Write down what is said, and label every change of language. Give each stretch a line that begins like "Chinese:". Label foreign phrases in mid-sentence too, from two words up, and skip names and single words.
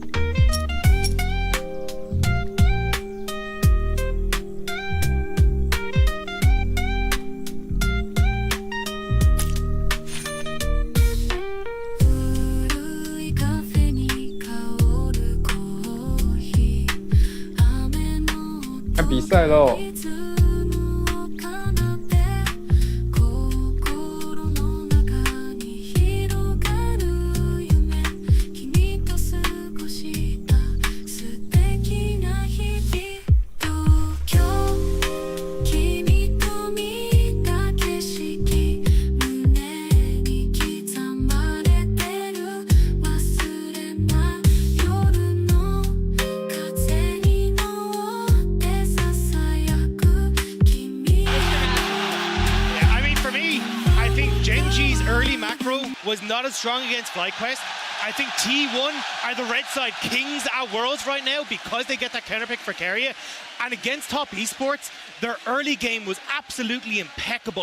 Japanese: 古いカフェに香るコーヒー雨の
Chinese: 看比赛喽！
Japanese: リズムを奏で心の中に広がる夢君と過ごした素敵な日々東京君と見た景色胸に刻まれてる忘れない夜の風に乗ってささやく君
English: I mean, for me, I think Genji's early macro was not as strong against FlyQuest. I think T1 are the red side kings at Worlds right now because they get that counter pick for Keria. And against top esports, their early game was absolutely impeccable.